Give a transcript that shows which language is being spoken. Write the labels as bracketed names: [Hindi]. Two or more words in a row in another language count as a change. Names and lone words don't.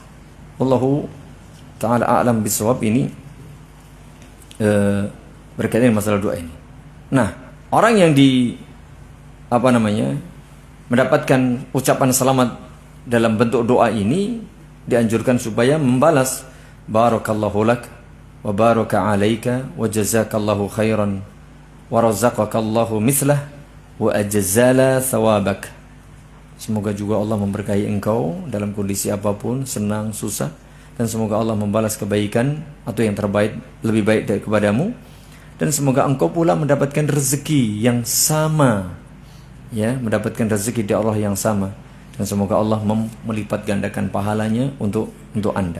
[Arabic] والله تعالى أعلم بالصواب. [Indonesian] Ini berkaitan dengan masalah doa ini. Nah, orang yang mendapatkan ucapan selamat dalam bentuk doa ini dianjurkan supaya membalas [Arabic] بارك الله لك وبارك عليك وجزاك الله خيرا ورزقك الله مثله وأجزل ثوابك. [Indonesian] Semoga juga Allah memberkahi engkau dalam kondisi apapun, senang, susah, dan semoga Allah membalas kebaikan atau yang terbaik, lebih baik dari kepadamu, dan semoga engkau pula mendapatkan rezeki yang sama, ya, mendapatkan rezeki dari Allah yang sama, dan semoga Allah melipat gandakan pahalanya untuk Anda.